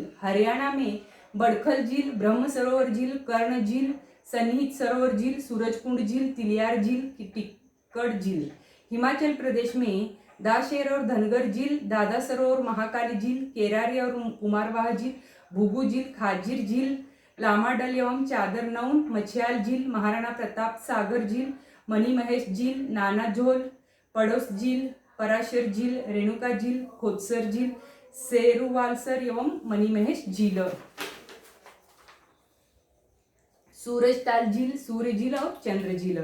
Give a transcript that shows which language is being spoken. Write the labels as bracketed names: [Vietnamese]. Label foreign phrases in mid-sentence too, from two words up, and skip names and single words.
[Hindi] हरियाणा में बड़खल झील, ब्रह्म सरोवर झील, कर्ण झील, सन्निहित सरोवर झील, सूरजकुंड झील, तिलियार झील, टिक्कर झील। हिमाचल प्रदेश में दाशेर और धनगर झील, दादा सरोवर, महाकाली झील, केरारी और कुमारवाह झील, भुगू झील, खाजीर झील, लामाडल एवं चादर नौन, मछियाल झील, महाराणा प्रताप सागर झील, मनी महेश झील, नानाझोल, पड़ोस झील, पराशर झील, रेणुका झील, खोदसर झील, सेरुवालसर एवं मनी महेश झील। सूरजताल झील, सूर्य झील और चंद्र झील।